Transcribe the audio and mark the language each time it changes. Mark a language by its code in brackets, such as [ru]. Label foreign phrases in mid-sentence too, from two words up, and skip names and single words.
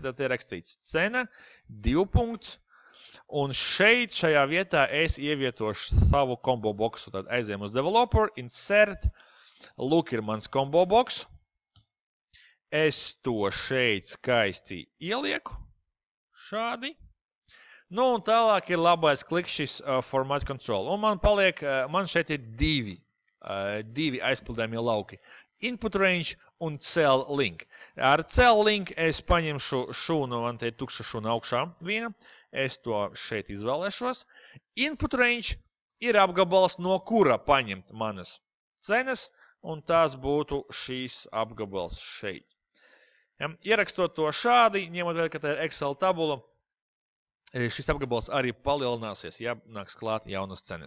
[lv] Tad ir rakstīts cena, 2 punkts. Un šeit, šajā vietā, es ievietošu savu [en] combo boxu. [lv] Tad aizējam uz [en] developer, insert. [lv] Lūk, ir mans [en] combo box. [lv] Es to šeit skaisti ielieku. Šādi. Nu, un tālāk ir labais kliks šis [en] format control. [lv] Un man šeit ir divi aizpildējumie lauki. [en] Input range un cell link. [lv] Ar [en] cell link [lv] es paņemšu šūnu, man te ir tukša šūna augšā viena. Es to šeit izvēlēšos. [en] Input range [lv] ir apgabals, no kura paņemt manas cenas, un tās būtu šīs apgabals šeit. Ierakstot to šādi, ņemot vēl, ka tā ir Excel tabula, šis apgabals arī palielināsies, ja nāks klāt jaunas cenas.